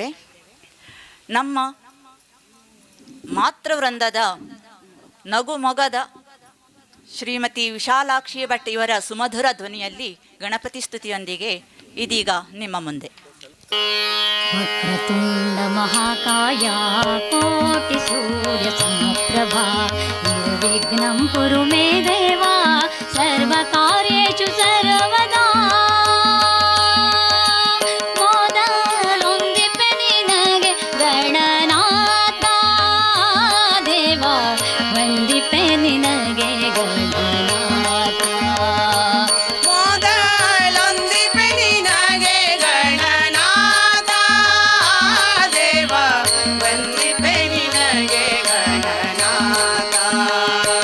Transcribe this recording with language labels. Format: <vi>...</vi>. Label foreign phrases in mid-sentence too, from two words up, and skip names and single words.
<kn>ನಮ್ಮ ಮಾತೃವೃಂದದ ನಗುಮೊಗದ ಶ್ರೀಮತಿ ವಿಶಾಲಾಕ್ಷಿ ಭಟ್ ಇವರ ಸುಮಧುರ ಧ್ವನಿಯಲ್ಲಿ ಗಣಪತಿ ಸ್ತುತಿಯೊಂದಿಗೆ ಇದೀಗ ನಿಮ್ಮ ಮುಂದೆ.</kn> <sa>ವಕ್ರತುಂಡ ಮಹಾಕಾಯ ಕೋಟಿ ಸೂರ್ಯ ಸಮಪ್ರಭಾ ನಿರ್ವಿಘ್ನಂ ಕುರು ಮೇ ದೇವ ಸರ್ವಕಾರ್ಯೇಷು ಸರ್ವದಾ.</sa> <kn>ಮೊದಲೊಂದಿಪೆ ನಿನಗೆ ಗಣನಾಥ ದೇವ, ವಂದಿಪೆ ನಿನಗೆ ಗಣನಾಥ. ಮೊದಲೊಂದಿಪೆ ನಿನಗೆ ಗಣನಾಥ ದೇವ, ವಂದಿಪೆ ನಿನಗೆ ಗಣನಾಥ.</kn>